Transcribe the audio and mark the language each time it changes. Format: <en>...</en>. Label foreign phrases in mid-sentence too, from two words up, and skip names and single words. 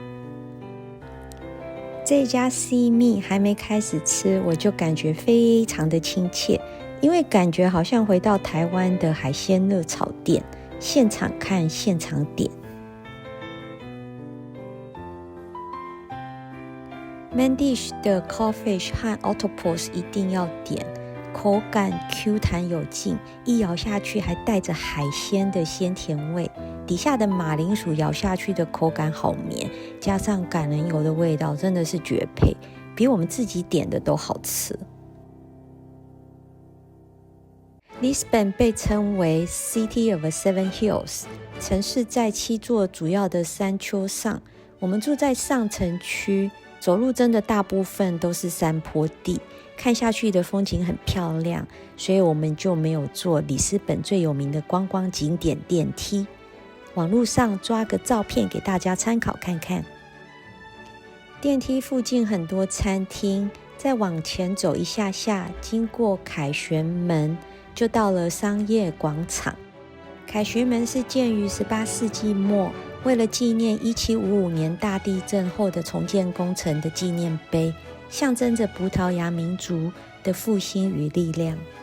<zh>這家 Seameal 還沒開始吃，我就感覺非常的親切，因為感覺好像回到台灣的海鮮熱炒店，現場看現場點。</zh> <en>Main dish</en> <zh>的 codfish 和 octopus 一定要點，口感 Q 彈有勁，一咬下去還帶着海鮮的鮮甜味。底下的馬鈴薯咬下去的口感好綿，加上橄欖油的味道，真的是絕配，比我們自己點的都好吃。里斯本被稱為</zh> <en>City of Seven Hills，</en> <zh>城市在7座主要的山丘上。我們住在上城區，走路真的大部分都是山坡地，看下去的風景很漂亮，所以我們就沒有坐里斯本最有名的觀光景點電梯。網絡上抓個照片給大家參考看看。電梯附近很多餐廳，再往前走一下下，經過凱旋門，就到了商業廣場。凱旋門是建於18世紀末，為了紀念1755年大地震後的重建工程的紀念碑，象徵着葡萄牙民族的復興與力量。</zh>